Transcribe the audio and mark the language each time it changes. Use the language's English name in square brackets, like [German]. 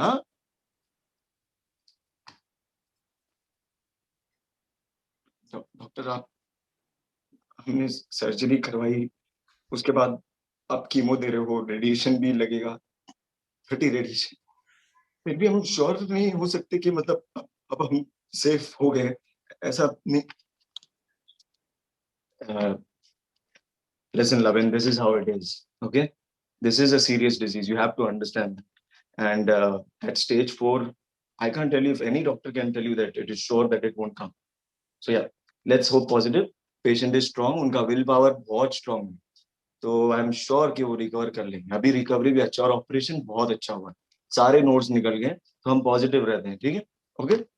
[Hindi] हाँ, डॉक्टर आप, हमने सर्जरी करवाई, उसके बाद आप कीमो दे रहे हो, रेडिएशन भी लगेगा, 30 रेडिएशन, फिर भी हम श्योर नहीं हो सकते कि मतलब अब हम सेफ हो गए, ऐसा नहीं। [English] Listen, Lavin, this is how it is. Okay, this is a serious disease. You have to understand. And at stage 4, I can't tell you if any doctor can tell you that it is sure that it won't come. So yeah, let's hope positive. Patient is strong. [Hindi] उनका will power बहुत strong है. तो [English] I am sure [Hindi] कि वो recover कर लेंगे. अभी recovery भी अच्छा और ऑपरेशन बहुत अच्छा हुआ है. सारे नोट्स निकल गए, तो हम पॉजिटिव रहते हैं. ठीक है, ओके.